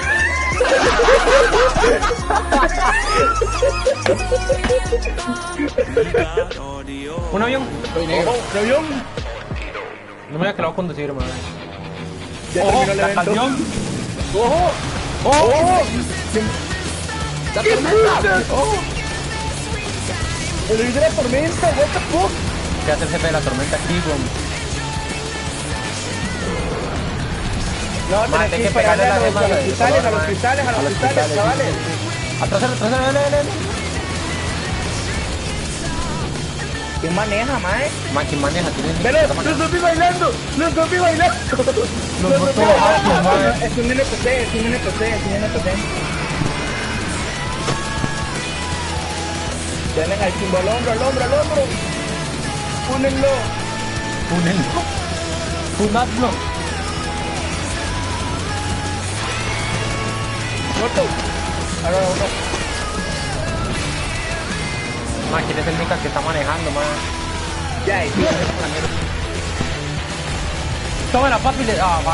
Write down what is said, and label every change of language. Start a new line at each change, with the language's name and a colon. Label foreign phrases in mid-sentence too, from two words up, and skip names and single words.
Spanish: Un avión. Soy negro. ¡Un avión! No me digas que lo voy a conducir, madre. Ya ¡Ojo! terminó el ¡La evento. canción! ¡Ojo! ¡Ojo! ¡La tormenta! ¡El rey de la tormenta!
English: ¡What the fuck!
Spanish: ¿Qué hace el jefe de la tormenta aquí, weón? No, Mae, tenés hay que que pegarle pegarle la gema a los del cristales, color, a los mae. cristales, a los cristales, chavales. Atrásalo, atrásalo, dale. ¿Quién maneja, mae? Man, ¿quién maneja? ¿Tienes ¡Velo! ¡Los zombies bailando! ¡Los zombies bailando! ¡Los zombies bailando! mae. Es un NPC, es un NPC, es un NPC. Tienen al símbolo al hombro, al hombro, al hombro. Únenlo. Únenlo. Unadlo. Muerto. Ahora uno. Man, ¿quién es el Mika que está manejando, man? Ya, y sí. Tómala, papi. Ah, man.